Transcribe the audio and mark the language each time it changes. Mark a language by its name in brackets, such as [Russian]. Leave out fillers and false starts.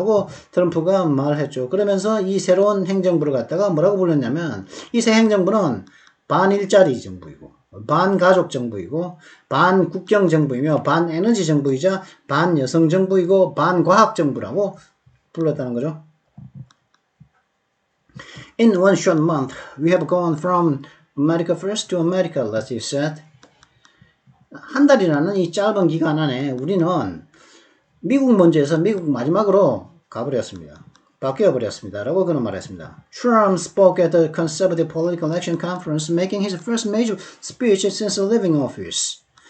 [Korean] 라고 트럼프가 말했죠. 그러면서 이 새로운 행정부를 갖다가 뭐라고 불렀냐면, 이 새 행정부는 반일자리 정부이고, 반가족 정부이고, 반국경 정부이며, 반에너지 정부이자 반여성 정부이고, 반과학 정부라고 불렀다는 거죠. [English] In one short month, we have gone from America first to America last, he said. [Korean] 한 달이라는 이 짧은 기간 안에 우리는 미국 먼저에서 미국 마지막으로 바뀌어버렸습니다. 라고 그는 말했습니다. [English] Trump spoke at the Conservative Political Action Conference, making his first major speech since leaving office.